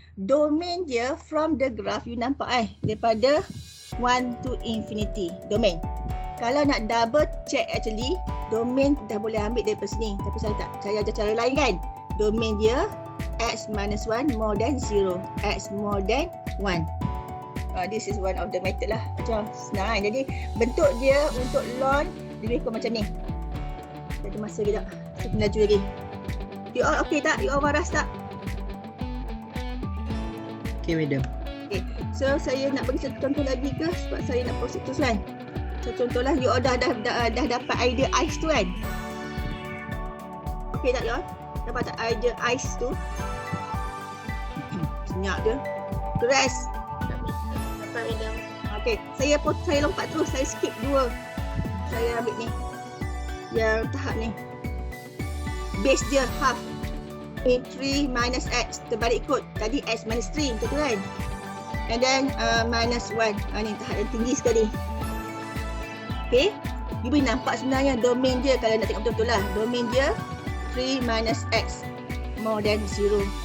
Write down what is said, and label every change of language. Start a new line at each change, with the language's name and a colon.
English: Domain
Malay: dia
English: from the graph you
Malay: nampak daripada
English: 1 to infinity domain.
Malay: Kalau nak
English: double check actually
Malay: domain dah boleh ambil daripada sini, tapi saya tak, saya ajar cara lain kan.
English: Domain dia X minus 1 more than 0, X more than 1. This is one of the method lah.
Malay: Macam senang kan. Jadi bentuk dia untuk lawn lebih kurang macam ni. Ada masa ke tak? Saya laju lagi. You all okay tak? You all waras tak?
English: Okay, madam.
Malay: Okay. So saya nak bagi satu contoh lagi ke sebab saya nak post itu kan. So contohlah you all dah dapat idea A.I.S tu kan. Okay tak you all? Dapat tak idea A.I.S tu? Senyap dia. Terus. Dapat madam. Okay, saya lompat terus, saya skip 2. Saya ambil ni. Yang tahap ni. Base dia half. 3 minus X, terbalik kod. Tadi X minus 3 macam tu kan.
English: And then minus 1.
Malay: Ni tahap yang tinggi sekali.
English: Okay, you boleh
Malay: nampak sebenarnya domain dia kalau nak tengok betul-betul lah.
English: Domain dia 3 minus X more than 0.